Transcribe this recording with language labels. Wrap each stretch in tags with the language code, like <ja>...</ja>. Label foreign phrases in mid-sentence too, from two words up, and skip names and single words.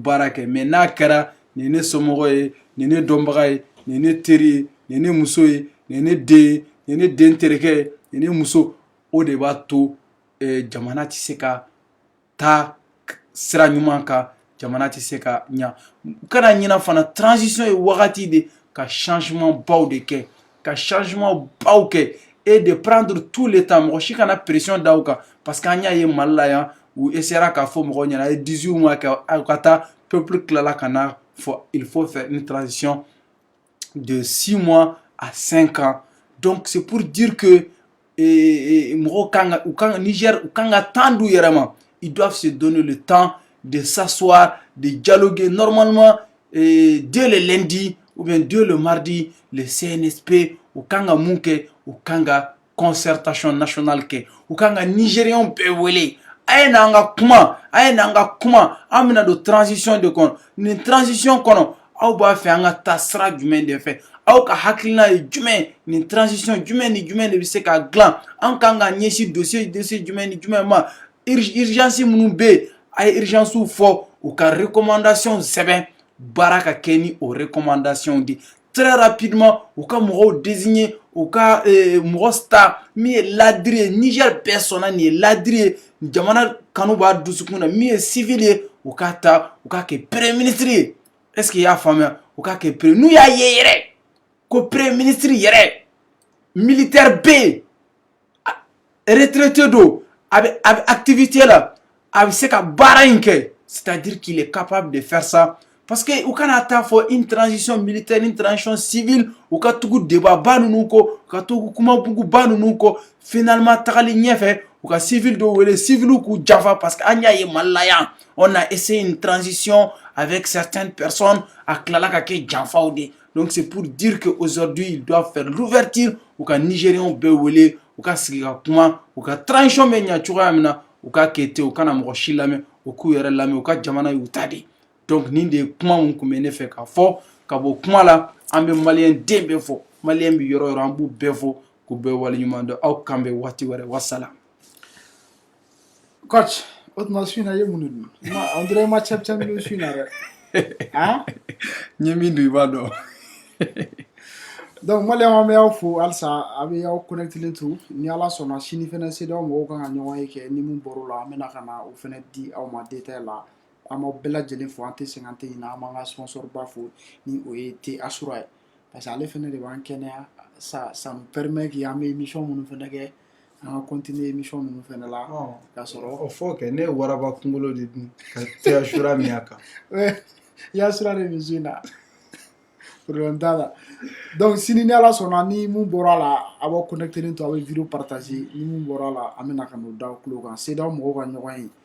<bm>baara kɛ mais n'a kɛra nin ne somɔgɔ ye nin ne dɔnbaga ye nin ne teri ye nin ne muso ye nin ne den ye nin ne den terikɛ ye nin ne muso o de b'a to jamana tɛ se ka taa sira ɲuman kan jamana tɛ se ka ɲa u kana ɲina fana transition ye wagati de ka changement baw de kɛ ka changement baw kɛ</bm> <fr>et de prendre tout le temps</fr> <bm>mɔgɔ si kana pression da u kan</bm> <fr>parce que</fr> <bm>an y'a ye Mali la yan ou essaiera k'a fɔ mɔgɔw ɲɛna a ye 18 mois kɛ a ka taa peuple tilala ka na fɔ</bm> <fr>il faut faire une transition de 6 mois à 5 ans. Donc c'est pour dire que</fr> <bm>mɔgɔw Niger u kan ka temps d'u yɛrɛ ma.</bm> <fr>Ils doivent se donner le temps de s'asseoir, de dialoguer normalement dès le lundi ou bien dès le mardi le CNSP</fr> <bm>u kan ka mun kɛ u kan ka concertation nationale kɛ u kan ka Nigériens bɛɛ wele. Aye n'anga kuma an bɛna don transition de kɔnɔ nin transition kɔnɔ aw b'a fɛ an ka taa sira jumɛn de fɛ aw ka hakilina ye jumɛn nin transition jumɛn ni jumɛn de bɛ se ka dilan an kan ka ɲɛsin dossier jumɛn ni jumɛn ma urgence minnu bɛ yen a ye urgence fɔ u ka recommandation sɛbɛn baara ka kɛ ni o recommandation de</bm> <fr>très rapidement</fr> <bm>u ka mɔgɔw désigner u ka mɔgɔ star min ye ladiri ye Niger bɛɛ sɔnna nin ye ladiri ye jamana kanu b'a dusukun na min ye civil ye u ka taa u ka kɛ</bm> <fr>premier ministre</fr> <bm>ye</bm> <fr>est-ce que</fr> <bm>i y'a faamuya u ka kɛ premier n'u y'a ye yɛrɛ ko</bm> <fr>premier ministre</fr> <bm>yɛrɛ militaire bɛ yen retraité don a bɛ activité la a bɛ se ka baara in kɛ</bm> <fr>c'est-à-dire qu'il est capable de faire ça. Parce que</fr> <bm>u kana taa fɔ</bm> <fr>une transition militaire une transition civile</fr> <bm>u ka tugu débat ba ninnu kɔ u ka tugu kumabugu ba ninnu kɔ finalement tagali ɲɛfɛ u ka civil dɔw wele civil k'u janfa</bm> <fr>parce que</fr> <bm>an y'a ye Mali la yan</bm> <fr>on a essayé une transition avec certaines personnes</fr> <bm>a tilala ka kɛ janfaw de.</bm> <fr>Donc c'est pour dire que aujourd'hui ils doivent faire l'ouverture</fr> <bm>u ka Nigériens bɛɛ wele u ka sigi ka kuma u ka transition bɛ ɲa cogoya min na u ka kɛ ten u kana mɔgɔ si lamɛn u k'u yɛrɛ lamɛn u ka jamana y'u ta de. Donc nin de kuma mun kun bɛ ne fɛ ka fɔ ka bɔ kuma la an bɛ maliyɛn den bɛɛ fɔ maliyɛn bɛ yɔrɔ yɔrɔ an b'u bɛɛ fɔ k'u bɛɛ waleɲuman dɔn aw kan bɛ waati wɛrɛ wassalam. Coach o tuma su in na i ye mun de dun</bm> <fr>on dirait</fr> <bm>i ma cɛp min su in na dɛ han n ye min dun i b'a dɔn. Donc maliyɛnw an bɛ aw fo halisa a bɛ aw connectelen to ni Ala sɔnna sini fɛnɛ CEDEAO mɔgɔw kan ka ɲɔgɔn ye kɛ ni mun bɔr'o la an bɛna ka na o fɛnɛ di aw ma détail la. An b'aw bɛɛ lajɛlen fo an tɛ sɛgɛn an tɛ ɲinɛ an b'an ka sponsor ba fo ni o ye T Assura ye</bm> <fr>parce que</fr> <bm>ale fɛnɛ de b'an kɛnɛya</bm> <fr>ça nous permet que</fr> <bm>an bɛ émission minnu fɛnɛ kɛ an ka continuer émission ninnu fɛnɛ la k'a sɔrɔ o fɔ kɛ ne ye waraba kunkolo de dun ka T Assura min a kan. i y'a Assura de min su in na problème t'a la donc sini ni Ala sɔnna ni mun bɔra a la a b'aw connectelen to a bɛ vidéo partager ni mun bɔra a la an bɛna ka n'o da aw tulo kan CEDEAO mɔgɔw ka ɲɔgɔn ye.</bm>